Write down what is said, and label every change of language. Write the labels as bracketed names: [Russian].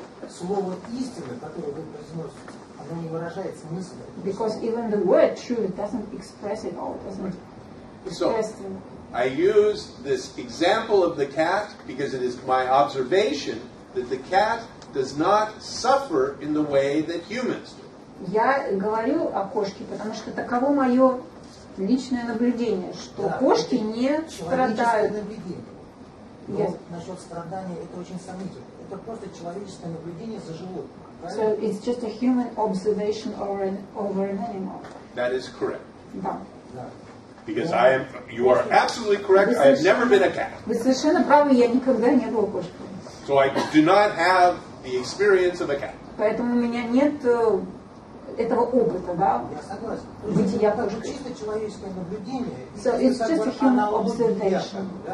[Russian] Слово истины, которое вы произносите, оно не выражает смысл. [English] Because even the word truth doesn't express it all, doesn't express the... I use this example of the cat because it is my observation that the cat does not suffer in the way that humans do. [Russian] Я говорю о кошке, потому что таково мое личное наблюдение, что кошки не страдают. Но насчет страдания это очень сомнительно. Это просто человеческое наблюдение за животным. [English] So it's just a human observation over an animal. That is correct. [Russian] Да. [English] Because you are absolutely correct, I have never been a cat. [Russian] Вы совершенно правы, я никогда не был кошкой. [English] So I do not have the experience of a cat. [Russian] Поэтому у меня нет этого опыта, да? Я согласен. Бытия Это кошкой. чисто человеческое наблюдение. [English] So it's just a human observation.